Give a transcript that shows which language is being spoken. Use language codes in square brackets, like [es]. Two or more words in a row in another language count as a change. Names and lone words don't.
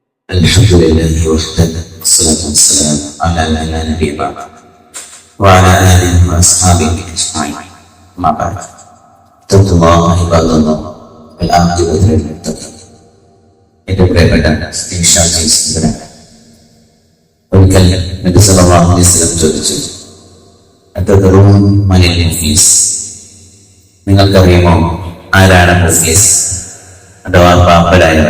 [ar] الحمد لله وحده والصلاة والسلام على من لا نبي بعده وعلى آله وأصحابه أجمعين أما بعد اتقوا الله عباد الله والعاقبة للمتقين. [ml] ഏറ്റവും പ്രിയപ്പെട്ട വിശ്വാസി സഹോദരൻ, ഒരിക്കൽ നബി [ar] صلى الله عليه وسلم [ml] ചോദിച്ചു, [ar] أتدرون من المفلس, [ml] നിങ്ങൾക്കറിയുമോ ആരാണ് മുഫ്ലിസ് അഥവാ പാപ്പരായവൻ?